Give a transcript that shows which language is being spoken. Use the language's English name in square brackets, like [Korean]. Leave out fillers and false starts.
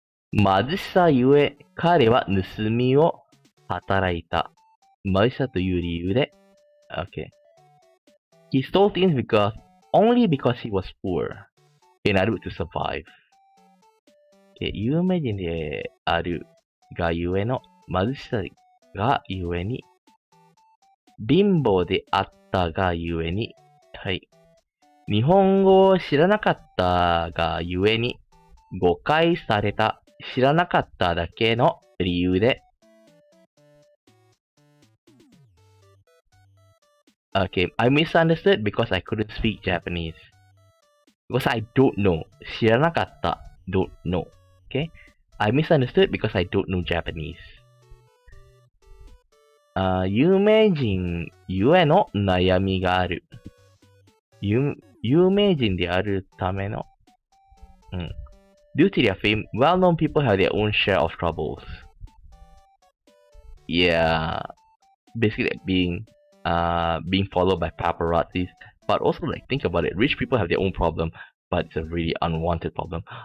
[Japanese] 貧しさゆえ彼は盗みを働いた。貧しさという理由で Okay. [English] He stole things only because he was poor. In order to survive. Okay. [Japanese] 有名人であるがゆえの貧しさがゆえに貧乏であったがゆえにはい。日本語を知らなかったがゆえに誤解された知らなかっただけの理由で [English] Okay, I misunderstood because I couldn't speak Japanese. Because I don't know. [Japanese] 知らなかった [English] don't know. Okay? I misunderstood because I don't know Japanese. [Japanese] 有名人ゆえの悩みがある。有名人であるための、 [English] Due to their fame, well-known people have their own share of troubles. Yeah, basically like being followed by paparazzis. But also like think about it, rich people have their own problem, but it's a really unwanted problem.